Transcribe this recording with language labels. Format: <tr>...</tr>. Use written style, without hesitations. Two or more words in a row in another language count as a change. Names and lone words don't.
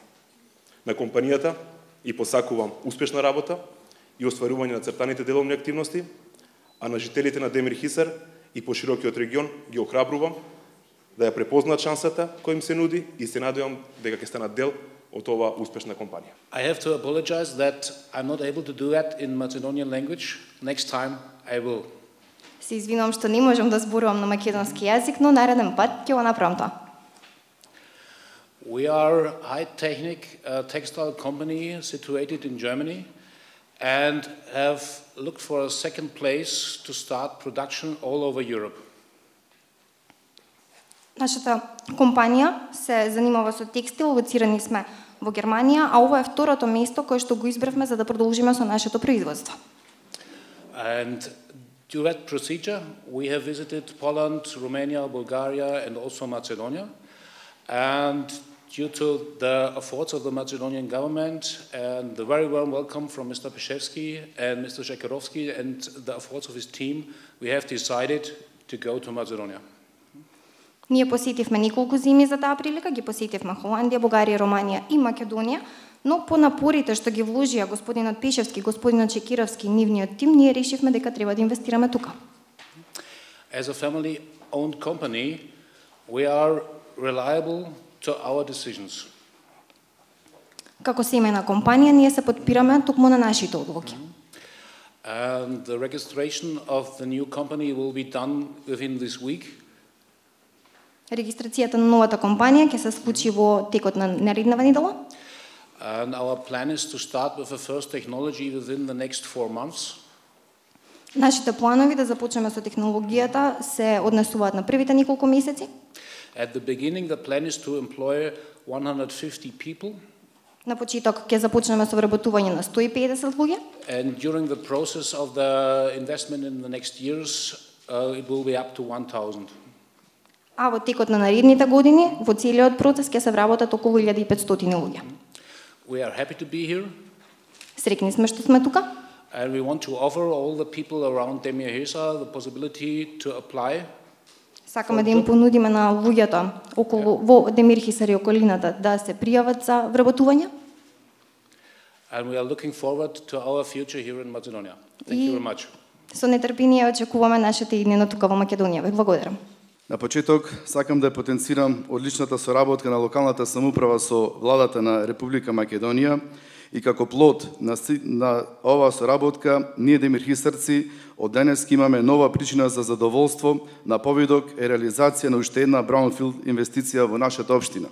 <mk>На компанијата и посакувам успешна работа и остварување на цртаните деловни активности, а на жителите на Демирхисар и поширокиот регион ги охрабрувам да ја препознаат шансата која им се нуди и се надевам дека ќе станат дел од оваа успешна компанија.</mk> <en>I have to apologize that I'm not able to do that in Macedonian language. Next time I will.</en> <mk>Се извинувам што не можам да зборувам на македонски јазик, но нареден пат ќе го направам тоа.</mk> <en>We are a high-technic textile company situated in Germany and have looked for a second place to start production all over Europe.</en> <mk>Нашата компанија се занимава со текстил, лоцирани сме во Германија, а ова е второто место кое што го избравме за да продолжиме со нашето производство.</mk> <en>And through that procedure, we have visited Poland, Romania, Bulgaria, and also Macedonia. And due to the efforts of the Macedonian government and the very warm welcome from Mr. Peshevsky and Mr. Shekerovsky and the efforts of his team, we have decided to go to Macedonia.</en> <mk>Ние посетивме неколку зими за таа прилика, ги посетивме Холандија, Бугарија, Романија и Македонија, но по напорите што ги вложија господинот Пешевски, господинот Чекировски и нивниот тим, ние решивме дека треба да инвестираме тука.</mk> <en>As a family-owned company, we are reliable to our decisions.</en> <mk>Како семејна компанија, ние се подпираме токму на нашите одлуки.</mk> <en>And the registration of the new company will be done within this week.</en> <mk>Регистрацијата на новата компанија ќе се случи во текот на наредната недела.</mk> <en>And our plan is to start with the first technology within the next 4 months.</en> <mk>Нашите планови да започнеме со технологијата се однесуваат на првите неколку месеци.</mk> <en>At the beginning, the plan is to employ 150 people.</en> <mk>На почеток ќе започнеме со вработување на 150 луѓе.</mk> <en>And during the process of the investment in the next years, it will be up to 1,000.</en> <mk>А во текот на наредните години, во целиот процес ќе се вработат околу 1500 луѓе.</mk> <en>We are happy to be here.</en> <mk>Среќни сме што сме тука.</mk> <en>And we want to offer all the people around Demir-Hisar the possibility to apply. Сакаме да им понудиме на луѓето околу во Демир-Хисар и околината да се пријават за вработување. And we are looking forward to our future here in Macedonia. Thank you very much.</en> <mk>Со нетрпение очекуваме нашите иднина тука во Македонија. Ве благодарам. На почеток сакам да потенцирам одличната соработка на локалната самоуправа со владата на Република Македонија и како плод на оваа соработка ние демирхисарци од денес имаме нова причина за задоволство на повидок е реализација на уште една браунфилд инвестиција во нашата општина.</mk>